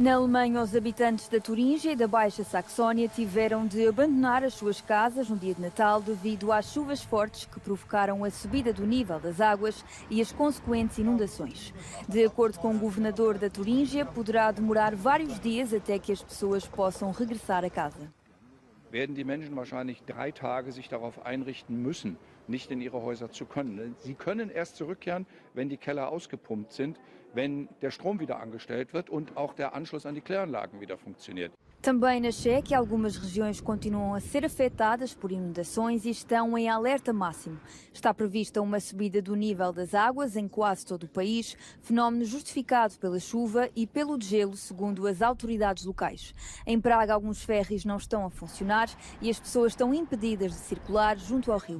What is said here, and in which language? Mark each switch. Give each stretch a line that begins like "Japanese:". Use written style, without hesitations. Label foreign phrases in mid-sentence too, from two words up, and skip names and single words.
Portuguese: Na Alemanha, os habitantes da Turíngia e da Baixa Saxónia tiveram de abandonar as suas casas no dia de Natal devido às chuvas fortes que provocaram a subida do nível das águas e as consequentes inundações. De acordo com o governador da Turíngia, poderá demorar vários dias até que as pessoas possam regressar a casa.
German: Werden die Menschen wahrscheinlich 3 Tage sich darauf einrichten müssen, nicht in ihre Häuser zu können. Sie können erst zurückkehren, wenn die Keller ausgepumpt sind, wenn der Strom wieder angestellt wird und auch der Anschluss an die Kläranlagen wieder funktioniert.
Portuguese: Também na Chequia, algumas regiões continuam a ser afetadas por inundações e estão em alerta máximo. Está prevista uma subida do nível das águas em quase todo o país, fenómeno justificado pela chuva e pelo degelo, segundo as autoridades locais. Em Praga, alguns ferries não estão a funcionar e as pessoas estão impedidas de circular junto ao rio.